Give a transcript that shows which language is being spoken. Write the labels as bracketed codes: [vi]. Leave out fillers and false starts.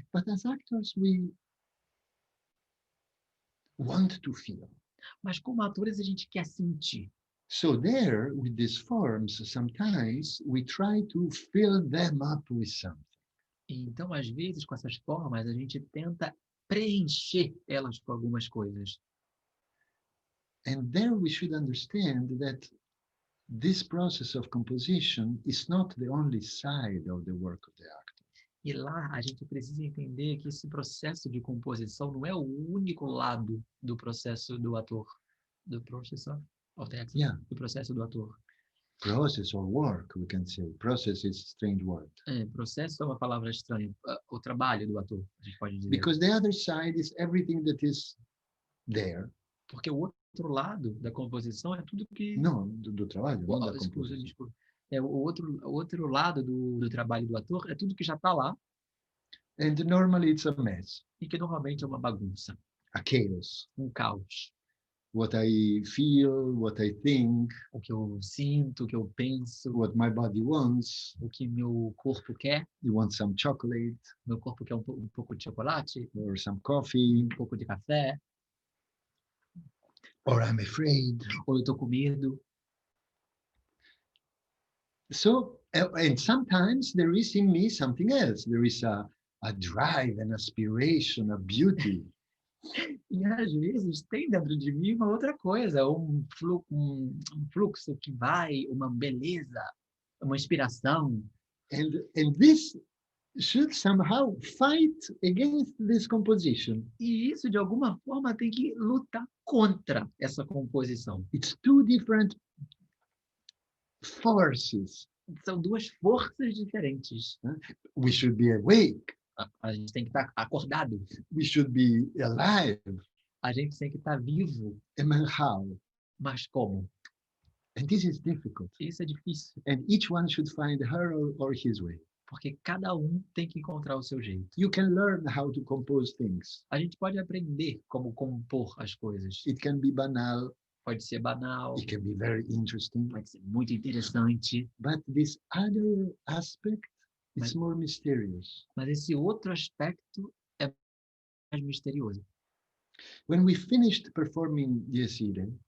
[en] But as actors, we want to feel. [pt] Mas como atores a gente quer sentir. [en] So there, with these forms, sometimes we try to fill them up with something. [pt] Então, às vezes, com essas formas, a gente tenta preencher elas com algumas coisas. [en] And there we should understand that this process of composition is not the only side of the work of the actor. [pt] E lá a gente precisa entender que esse processo de composição não é o único lado do processo do ator, do processo [en] of the actor, Yeah. [pt] do processo do ator. [en] Process or work, we can say. Process is a strange word. [pt] Processo é uma palavra estranha. O trabalho do ator, a gente pode dizer. [en] Because the other side is everything that is there. [pt] Porque o outro lado da composição é tudo que... Não, do trabalho, não da Desculpa. composição. O outro lado do trabalho do ator é tudo que já está lá [en] And normally it's a mess, [pt] e que normalmente é uma bagunça, [en] a chaos. [pt] caos. [en] What I feel, what I think, [pt] O que eu sinto, o que eu penso, [en] what my body wants. [pt] o que meu corpo quer. [en] You want some chocolate [pt] Meu corpo quer um pouco de chocolate, [en] or some coffee, [pt] um pouco de café, [en] or I'm afraid. [pt] ou eu estou com medo. [en] So, and sometimes there is in me something else. There is a drive, an aspiration, a beauty. [pt] E às vezes tem dentro de mim uma outra coisa, um fluxo que vai, uma beleza, uma inspiração. [en] And this should somehow fight against this composition. [pt] E isso, de alguma forma, tem que lutar contra essa composição. [en] It's two different forces. [pt] São duas forças diferentes. [en] We should be awake. [pt] A gente tem que estar acordado. [en] We should be alive. [pt] A gente tem que estar vivo. [en] And how? [pt] Mas como? [en] And this is difficult. [pt] Isso é difícil. [en] And each one should find her or his way. [pt] Porque cada um tem que encontrar o seu jeito. [en] You can learn how to compose things. [pt] A gente pode aprender como compor as coisas. [en] It can be banal. [pt] Pode ser banal. [en] It can be very interesting. [pt] Pode ser muito interessante. [en] But this other aspect is more mysterious. [pt] Mas esse outro aspecto é mais misterioso. [en] When we finished performing Dies Irae,